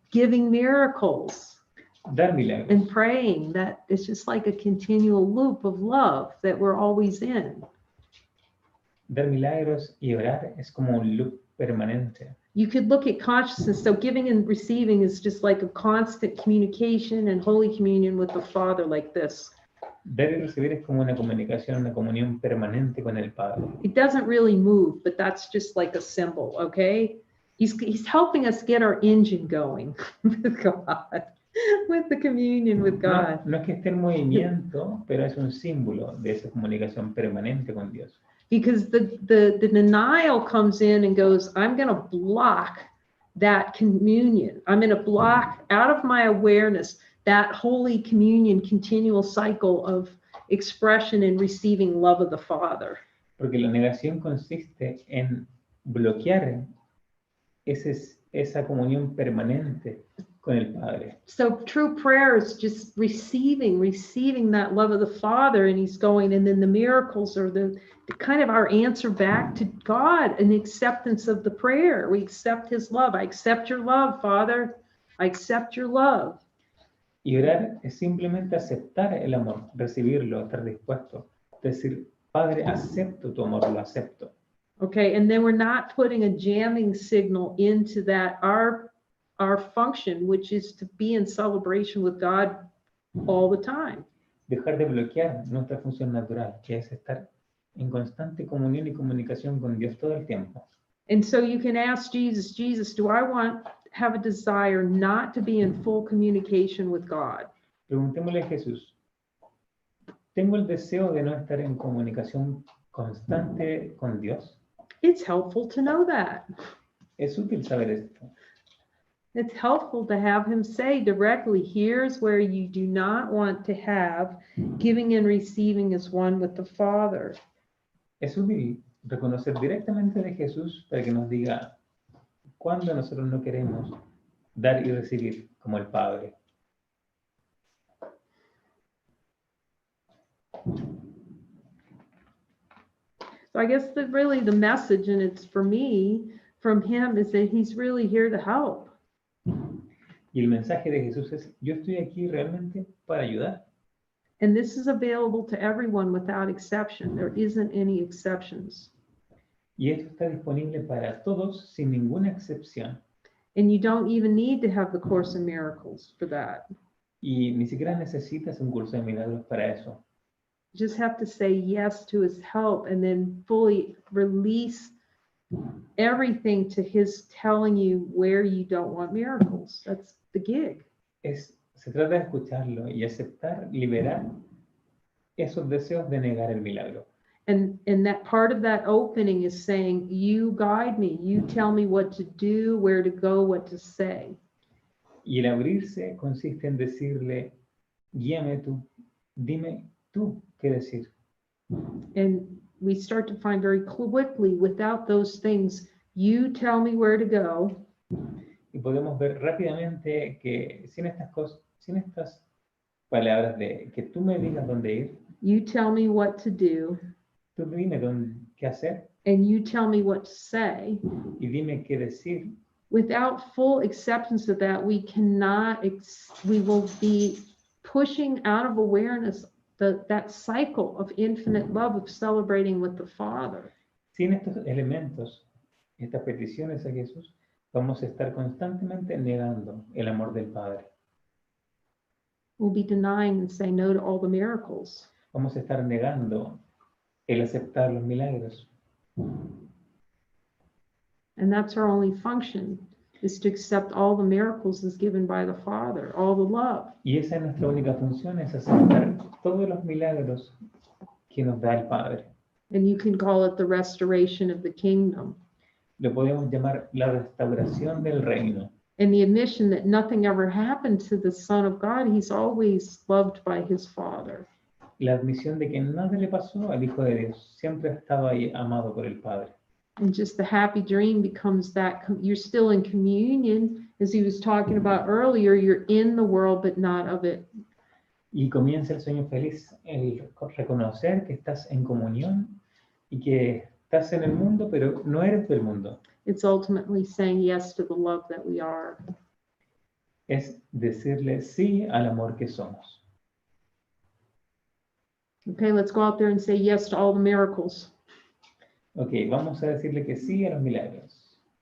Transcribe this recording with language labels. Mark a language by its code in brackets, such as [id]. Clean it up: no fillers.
[en] Giving miracles [es] Dar milagros. [en] and praying, that it's just like a continual loop of love that we're always in. [es] Dar milagros y orar es como un loop permanente. [en] You could look at consciousness. So giving and receiving is just like a constant communication and Holy Communion with the Father, like this. [es] Dar y recibir es como una comunicación, una comunión permanente con el Padre. [en] It doesn't really move, but that's just like a symbol, okay? He's helping us get our engine going with God, with the communion with God. [es] No es que esté en movimiento, pero es un símbolo de esa comunicación permanente con Dios. [en] Because the denial comes in and goes, I'm going to block that communion. I'm going to block out of my awareness that Holy Communion continual cycle of expression and receiving love of the Father. [es] Porque la negación consiste en bloquear esa comunión permanente con el Padre. [en] So true prayer is just receiving that love of the Father, and he's going, and then the miracles are the kind of our answer back to God, an acceptance of the prayer. We accept his love. I accept your love, Father. I accept your love. [es] Y orar es simplemente aceptar el amor, recibirlo, estar dispuesto. Decir, Padre, acepto tu amor, lo acepto. [en] Okay, and then we're not putting a jamming signal into that, our function, which is to be in celebration with God all the time. [es] Dejar de bloquear nuestra función natural, que es estar en constante comunión y comunicación con Dios todo el tiempo. [en] And so you can ask Jesus, do I have a desire not to be in full communication with God? [es] Preguntémosle a Jesús, ¿tengo el deseo de no estar en comunicación constante con Dios? [en] It's helpful to know that. [es] Es útil saber esto. [en] It's helpful to have him say directly, here's where you do not want to have giving and receiving as one with the Father. [es] Es útil reconocer directamente de Jesús para que nos diga cuándo nosotros no queremos dar y recibir como el Padre. [en] So I guess that really the message, and it's for me, from him, is that he's really here to help. [es] Y el mensaje de Jesús es, yo estoy aquí realmente para ayudar. [en] And this is available to everyone without exception. There isn't any exceptions. [es] Y esto está disponible para todos sin ninguna excepción. [en] And you don't even need to have the Course in Miracles for that. [es] Y ni siquiera necesitas un curso de milagros para eso. [en] You just have to say yes to his help and then fully release everything to his telling you where you don't want miracles. That's the gig. [es] Se trata de escucharlo y aceptar, liberar esos deseos de negar el milagro. [en] And that part of that opening is saying, you guide me, you tell me what to do, where to go, what to say. [es] Y el abrirse consiste en decirle, guíame tú, dime tú qué decir. [en] And we start to find very quickly, without those things, you tell me where to go, [es] Y podemos ver rápidamente que sin estas cosas, sin estas palabras de que tú me digas dónde ir, [en] you tell me what to do, [es] tú dime qué hacer [en] and you tell me what to say. [es] y dime qué decir. [en] Without full acceptance of that, we cannot, we will be pushing out of awareness that cycle of infinite love of celebrating with the Father. [es] Sin estos elementos, estas peticiones a Jesús, vamos a estar constantemente negando el amor del Padre. [en] We'll be denying and saying no to all the miracles. [es] Vamos a estar negando el aceptar los milagros. [en] And that's our only function, is to accept all the miracles as given by the Father, all the love. [es] Y esa es nuestra única función, es aceptar todos los milagros que nos da el Padre. [en] And you can call it the restoration of the kingdom, [es] Lo podemos llamar la restauración del reino. [en] and the admission that nothing ever happened to the Son of God. He's always loved by his Father. [es] La admisión de que nada le pasó al Hijo de Dios. Siempre ha estado ahí amado por el Padre. [en] And just the happy dream becomes that you're still in communion, as he was talking about earlier. You're in the world, but not of it. [es] Y comienza el sueño feliz, el reconocer que estás en comunión y que estás en el mundo, pero no eres del mundo. [en] It's ultimately saying yes to the love that we are. [es] Es decirle sí al amor que somos. [en] Okay, let's go out there and say yes to all the miracles [es] Ok, vamos a decirle que sí a los milagros